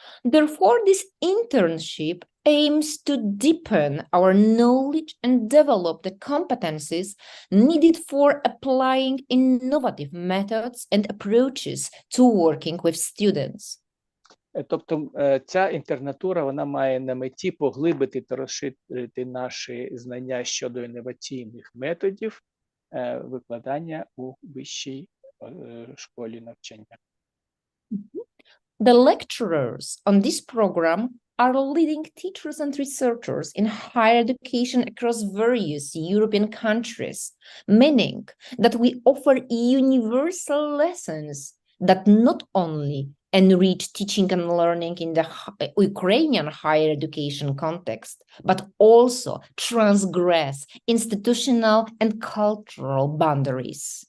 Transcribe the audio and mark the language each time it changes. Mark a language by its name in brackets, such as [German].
[English] Therefore, this internship aims to deepen our knowledge and develop the competencies needed for applying innovative methods and approaches to working with students. [Ukrainian] Тобто ця інтернатура, вона має на меті поглибити та розширити наші знання щодо інноваційних методів викладання у вищій школі навчання. [English] The lecturers on this program are leading teachers and researchers in higher education across various European countries, meaning that we offer universal lessons that not only enrich teaching and learning in the Ukrainian higher education context, but also transgress institutional and cultural boundaries.